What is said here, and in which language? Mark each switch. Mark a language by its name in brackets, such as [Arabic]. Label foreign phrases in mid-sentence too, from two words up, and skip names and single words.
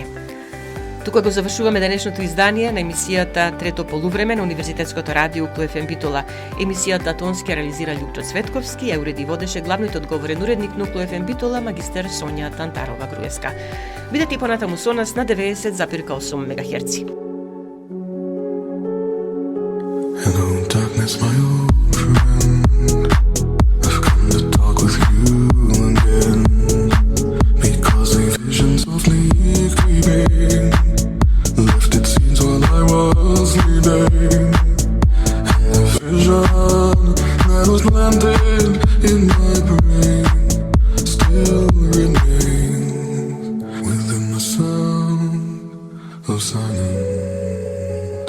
[Macedonian] Тука го завршуваме денешното издание на емисијата Трето полувреме на Универзитетското радио Укло ФМ Битола. Емисијата тонски реализира Лјупчо Цветковски, ја уреди водеше главниот одговорен уредник на Укло ФМ Битола, магистер Сонја Тантарова-Груевска. Бидете и понатаму со нас на 90,8 МГц. [English] Hello, darkness, my old friend. I've come to talk with you again, because a vision softly creeping left its scenes while I was sleeping, and the vision that was planted in my brain still remains within the sound of silence.